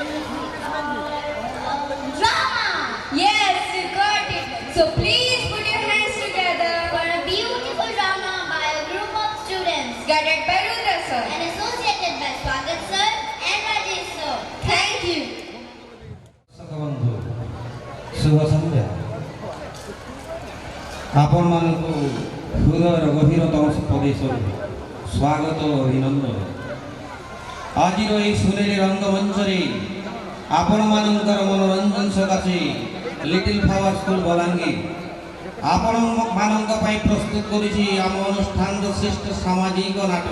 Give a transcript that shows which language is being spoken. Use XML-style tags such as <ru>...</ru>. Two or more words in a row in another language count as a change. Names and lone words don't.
<en>Drama. Yes, you got it. So please put your hands together. For a beautiful drama by a group of students Guided by Rudra sir. and associated by Swagat sir and Rajesh sir. Thank you.</en> <or>ବନ୍ଧୁ ଶୁଭ ସନ୍ଧ୍ୟା। ଆପଣମାନଙ୍କୁ ହୃଦୟର ଗଭୀରତମ ପ୍ରଦେଶରୁ ସ୍ୱାଗତ ଓ ଅଭିନନ୍ଦନ। ଆଜିର ଏହି ସୁନେଲି ରଙ୍ଗମଞ୍ଚରେ ଆପଣମାନଙ୍କର ମନୋରଞ୍ଜନ ସକାଶେ ଲିଟିଲ୍ ଫ୍ଲାୱାର ସ୍କୁଲ ବଲାଙ୍ଗୀର ଆପଣମାନଙ୍କ ପାଇଁ ପ୍ରସ୍ତୁତ କରିଛି ଆମ ଅନୁଷ୍ଠାନର ଶ୍ରେଷ୍ଠ ସାମାଜିକ ନାଟକ।</or>